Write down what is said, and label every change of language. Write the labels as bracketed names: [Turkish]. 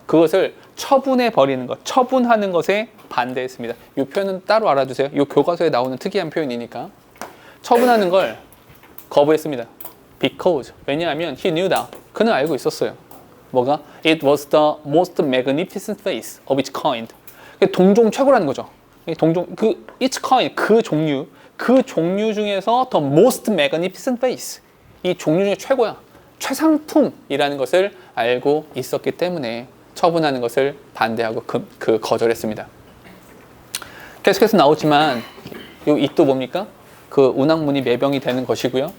[Korean] 그것을 처분해버리는 것, 처분하는 것에 반대했습니다. 이 표현은 따로 알아두세요. 이 교과서에 나오는 특이한 표현이니까. 처분하는 걸 거부했습니다. [English] Because. [Korean] 왜냐하면 [English] he knew that. [Korean] 그는 알고 있었어요. 뭐가? [English] It was the most magnificent face of its kind. [Korean] 동종 최고라는 거죠. 동종 its kind 그 종류 중에서 [English] the most magnificent face. [Korean] 이 종류 중에 최고야. 최상품이라는 것을 알고 있었기 때문에 처분하는 것을 반대하고 거절했습니다. 계속해서 나오지만 이 또 뭡니까? 그 운항문이 매병이 되는 것이고요.